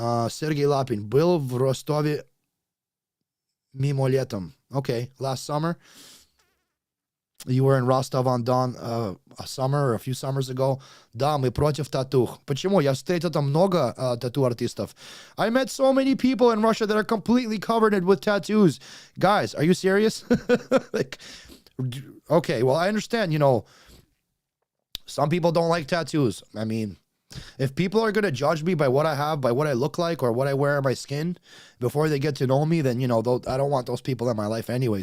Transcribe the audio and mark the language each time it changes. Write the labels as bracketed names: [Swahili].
[Russian] Сергей Лапин был в Ростове мимо летом. [English] Okay, last summer. You were in Rostov-on-Don a summer or a few summers ago. [Russian] Да, мы против татух. Почему? Я встретил там много тату-артистов. [English] I met so many people in Russia that are completely covered with tattoos. Guys, are you serious? Like, okay, well, I understand, you know, some people don't like tattoos. I mean, if people are going to judge me by what I have, by what I look like, or what I wear on my skin before they get to know me, then, you know, I don't want those people in my life anyway.